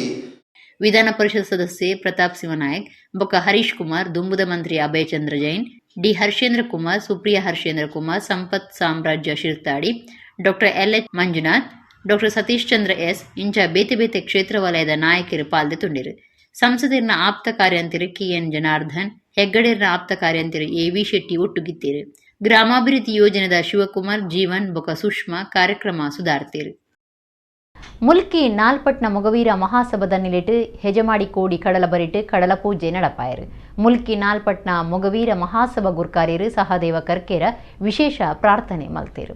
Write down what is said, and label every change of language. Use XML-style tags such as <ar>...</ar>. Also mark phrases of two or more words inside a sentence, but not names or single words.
<tcy>ವಿಧಾನ ಪರಿಷತ್ ಸದಸ್ಯೆ ಪ್ರತಾಪ್ ಸಿಂಹ ನಾಯಕ್ ಬೊಕ್ಕ ಹರೀಶ್ ಕುಮಾರ್, ದುಂಬುದ ಮಂತ್ರಿ ಅಭಯ ಚಂದ್ರ ಜೈನ್, ಡಿ ಹರ್ಷೇಂದ್ರ ಕುಮಾರ್, ಸುಪ್ರಿಯಾ ಹರ್ಷೇಂದ್ರ ಕುಮಾರ್, ಸಂಪತ್ ಸಾಮ್ರಾಜ್ಯ ಶಿರ್ತಾಡಿ, ಡಾಕ್ಟರ್ ಎಲ್.ಎಚ್. ಮಂಜುನಾಥ್, ಡಾಕ್ಟರ್ ಸತೀಶ್ ಚಂದ್ರ ಎಸ್ ಇಂಚ ಬೇತೆ ಬೇತೆ ಕ್ಷೇತ್ರ ವಲಯದ ನಾಯಕರು ಪಾಲ್ದೊಂಡಿರು. ಸಂಸದಿನ ಆಪ್ತ ಕಾರ್ಯಂತರು ಕೆ.ಎನ್. ಜನಾರ್ದನ್, ಹೆಗ್ಗಡೇರಿನ ಆಪ್ತ ಕಾರ್ಯಂತರು ಎ.ವಿ. ಶೆಟ್ಟಿ ಒಟ್ಟುಗಿತ್ತೇರು. ಗ್ರಾಮಾಭಿವೃದ್ಧಿ ಯೋಜನೆದ ಶಿವಕುಮಾರ್, ಜೀವನ್ ಬೊಕ ಸುಷ್ಮಾ ಕಾರ್ಯಕ್ರಮ ಸುಧಾರ್ತೀರು. ಮುಲ್ಕಿ ನಾಲ್ಪಟ್ನ ಮೊಗವೀರ ಮಹಾಸಭದ ನಿಲಿಟ್ಟು ಹೆಜಮಾಡಿ ಕೋಡಿ ಕಡಲ ಬರಿಟ್ಟು ಕಡಲ ಪೂಜೆ ನಡಪಾಯರು. ಮುಲ್ಕಿ ನಾಲ್ಪಟ್ನ ಮೊಗವೀರ ಮಹಾಸಭಾ ಗುರ್ಕಾರ್ಯರು ಸಹದೇವ ಕರ್ಕೇರ ವಿಶೇಷ ಪ್ರಾರ್ಥನೆ ಮಲ್ತೇರು.</tcy>